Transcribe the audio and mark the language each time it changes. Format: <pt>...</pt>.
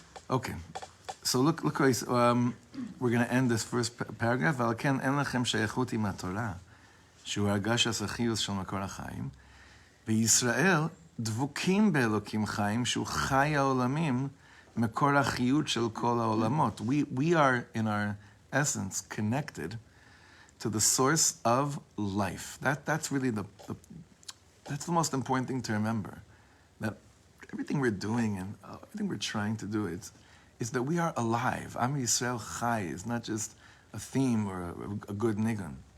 <en>Okay, so look, guys. We're going to end this first paragraph.</en> <he>ועל כן אין לכם שייכות עם התורה, שהוא הרגשת החיוס של מקור החיים. בישראל דבוקים באלוקים חיים, שהוא חי העולמים, מקור החיות של כל העולמות.</he> <en>We are, in our essence, connected to the source of life. That's really that's the most important thing to remember. That everything we're doing and everything we're trying to do is that we are alive. Am Yisrael Chai is not just a theme or a good nigun.</en>